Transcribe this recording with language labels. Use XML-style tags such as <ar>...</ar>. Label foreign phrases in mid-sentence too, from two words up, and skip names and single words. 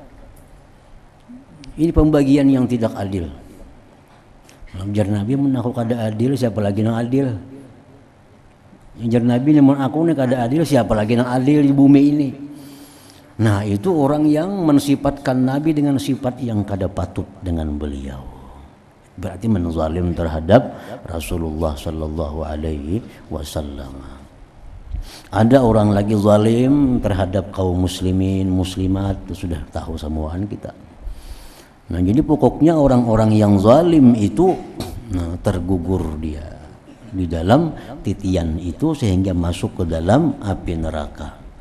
<bjn>Ini pembagian yang tidak adil. Jar Nabi menaku kada adil, siapa lagi yang adil? Jar Nabi namun aku nih kada adil, siapa lagi yang adil di bumi ini? Nah, itu orang yang mensifatkan Nabi dengan sifat yang kada patut dengan beliau. Berarti menzalim terhadap Rasulullah</bjn> <ar>صلى الله عليه وسلم.</ar> <bjn>Ada orang lagi zalim terhadap kaum muslimin, muslimat, itu sudah tahu semuaan kita. Nah, jadi pokoknya orang-orang yang zalim itu tergugur dia di dalam titian itu sehingga masuk ke dalam api neraka.</bjn>